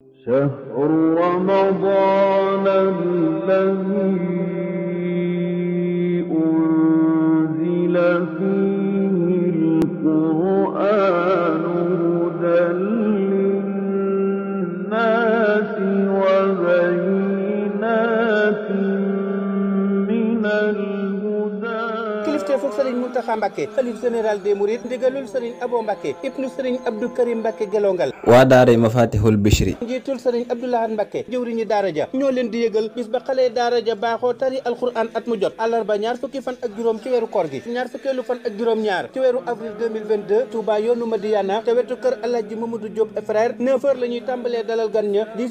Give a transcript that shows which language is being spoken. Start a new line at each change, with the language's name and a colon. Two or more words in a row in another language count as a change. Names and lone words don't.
Arabic: شهر رمضان الذي أنزل فيه القرآن هدى للناس وبينات من الهدى.
Wolof: kilifteefu Serigne Mountakha Mbacké xalif
French: général des Mourides
Wolof: ndigalul Serigne Abo Mbacké ibnu Serigne Abdou Karim Mbacké Gelongal waa daara Mafatihul Bichri njiitul Serigne Abdoulahan Mbacké jëwriñu daara ja ñoo leen di yëgal bis ba xale daara ja baaxoo tari alxuraan at mu jot àllarba ñaar fukki fan ak juróom ci weeru koor gi ñaar fukkeelu fan ak juróom ñaar ci weeru avril 2022 Touba yoonu Madiyana te wetu kër Alhaji Mamadou Diop frère 9h la ñuy tàmbalee dalal gan ña 10h